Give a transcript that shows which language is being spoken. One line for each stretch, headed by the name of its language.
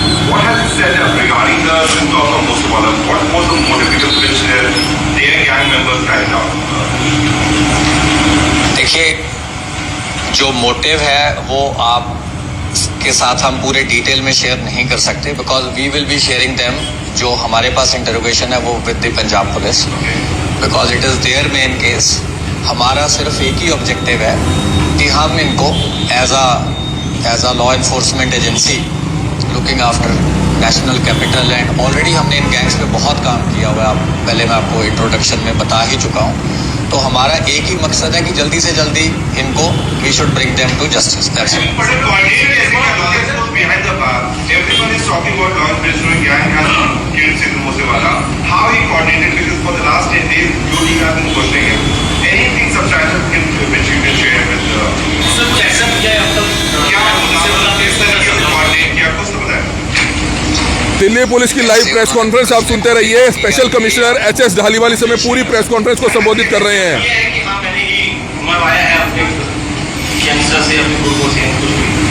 English: what has you said regarding the shootout of Musawala? What was the motive which their gang members carried out?
Hindi: देखिए, जो motive है वो आप के साथ हम पूरे डिटेल में शेयर नहीं कर सकते,
English: Because we will be sharing them.
Hindi: जो हमारे पास इंटरोगेशन है वो
English: With the Punjab police, because it is their main case.
Hindi: हमारा सिर्फ एक ही ऑब्जेक्टिव है कि हम इनको
English: as a law enforcement agency looking after national capital, and already
Hindi: हमने इन गैंग्स पे बहुत काम किया हुआ है। पहले मैं आपको इंट्रोडक्शन में बता ही चुका हूँ। तो हमारा एक ही मकसद है कि जल्दी से जल्दी इनको
English: We should bring them to justice. That's it. Behind the bar, everyone is talking about Lawrence Bishnoi gang has killed Sidhu Moosewala. How he coordinated, because for the last 10 days, your team has been questioning him. Anything substantial which you can share with
Hindi: sir कैसा किया है अब तक क्या मोसेवाला case में कैसा चल रहा है? coordinate किया कुछ तो बताएं। दिल्ली पुलिस की लाइव प्रेस कॉन्फ्रेंस आप सुनते रहिए। Special commissioner HS. धालीवाल इस समय पूरी प्रेस कॉन्फ्रेंस को संबोधित कर रहे हैं। ये है कि हाँ मैंने ही मरवाया है अपने यंगस्टर से, अपने ग्रुपों से कुछ भी।